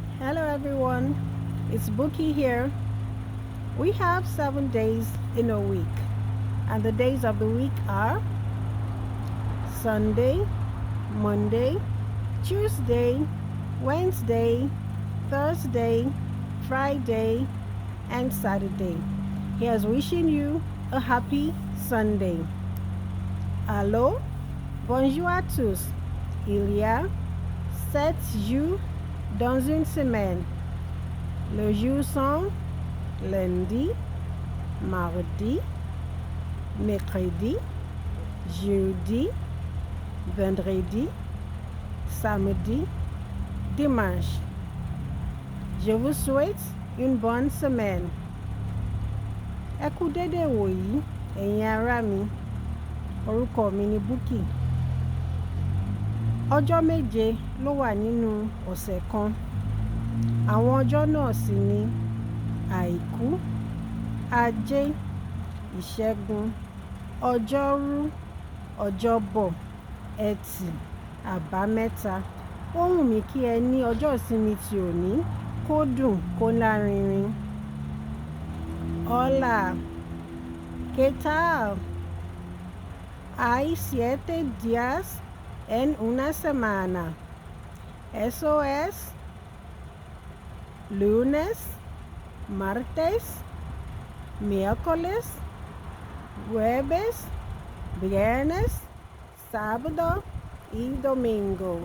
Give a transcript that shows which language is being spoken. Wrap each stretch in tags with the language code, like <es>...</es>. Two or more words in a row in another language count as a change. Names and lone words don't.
<en>Hello everyone, it's Bookie here. We have 7 days in a week, and the days of the week are Sunday, Monday, Tuesday, Wednesday, Thursday, Friday, and Saturday. Here's wishing you a happy Sunday.</en> <fr>Allo, bonjour tous. Il y a 7 jours dans une semaine. Les jours sont Lundi, Mardi, Mecredi, Jeudi, Vendredi, Samedi, Dimanche. Je vous souhaite une bonne semaine.</fr> <yo>Ẹ kú dédé ìwòyí, ẹ̀yin ará mi. Orúkọ mi ni Búkì. Ọjọ́ méje ló wà nínú ọ̀sẹ̀ kan. Àwọn ọjọ́ náà sì ni Àìkú, Ajé, Ìségun, Ọjọ́rú, Ọjọ́bọ̀, Ẹtì, Àbáméta. Ó wù mí kí ẹ ní ọjọ́ ìsinmi ti òní kó dùn kó lárinrin.</yo> <es>Hola, ¿qué tal? Hay 7 días en una semana. Eso es lunes, martes, miércoles, jueves, viernes, sábado y domingo.</es>